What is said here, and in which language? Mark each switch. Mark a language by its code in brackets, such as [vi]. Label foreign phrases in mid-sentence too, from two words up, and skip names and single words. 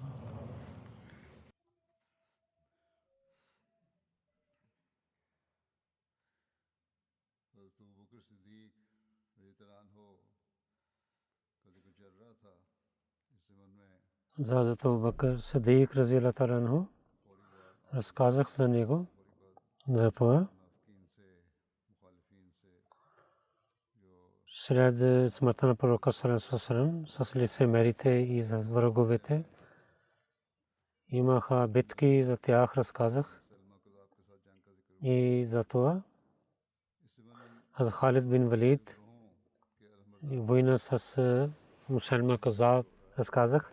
[bg] Hazrat Abu Bakr Siddiq [ar] رضي الله تعالى عنه [bg] разказах за него, за това след смъртта на пророка [ar] صلى الله عليه وسلم [bg] с лицемерите и за враговете имаха битки, за тях разказах и за това Хазрат Халид бин Валид война с Мусайлима Казаб разказах.